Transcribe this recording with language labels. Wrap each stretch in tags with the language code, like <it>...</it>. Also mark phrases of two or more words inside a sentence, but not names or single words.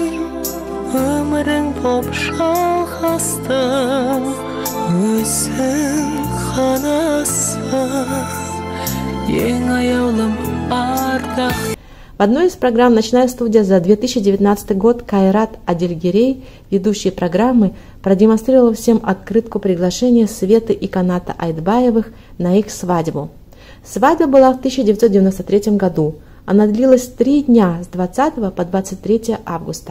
<kk>өмірің боп жалғастың, өзің ғанасың, ең аяулым ардақтың.</kk> <ru>В одной из программ «Ночная студия» за 2019 год Кайрат Адильгерей, ведущий программы, продемонстрировал всем открытку приглашения Светы и Каната Айтбаевых на их свадьбу. Свадьба была в 1993 году. Она длилась 3 дня с 20 по 23 августа.</ru>